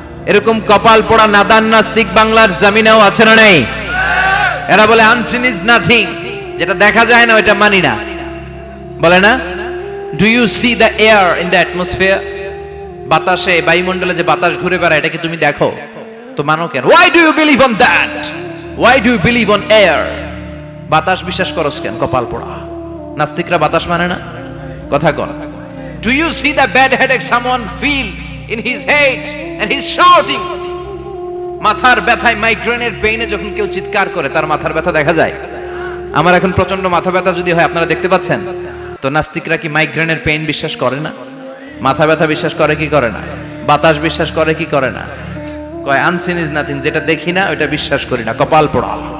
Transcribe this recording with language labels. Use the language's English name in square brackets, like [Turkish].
[Bangla] এরকম কপাল পোড়া নাদান নাস্তিক বাংলার জমিনেও আছে না নেই? এরা বলে [English] unseen is nothing, [Bangla] যেটা দেখা যায় না ওটা মানি না, বলে না? [English] Do you see the air in the atmosphere? [Bangla] বাতাসে, বায়ুমণ্ডলে যে বাতাস ঘুরে বেড়ায় এটা কি তুমি দেখো? তো মানো কেন? [English] Why do you believe on that? Why do you believe on air? [Bangla] বাতাস বিশ্বাস করস কেন? কপাল পোড়া নাস্তিকরা বাতাস মানে না। কথা কর। [English] Do you see the bad headache someone feel in his head and he's shouting? [Bangla] মাথার ব্যথায়, মাইগ্রেনের পেইনে যখন কেউ চিৎকার করে তার মাথার ব্যথা দেখা যায়। আমার এখন প্রচন্ড মাথা ব্যথা যদি হয়, আপনারা দেখতে পাচ্ছেন তো, নাস্তিকরা কি মাইগ্রেনের পেইন বিশ্বাস করে না? মাথা ব্যথা বিশ্বাস করে কি করে না? বাতাস বিশ্বাস করে কি করে না? কয় [English] unseen is nothing, [Bangla] যেটা দেখি না ওটা বিশ্বাস করি না, কপাল পোড়া।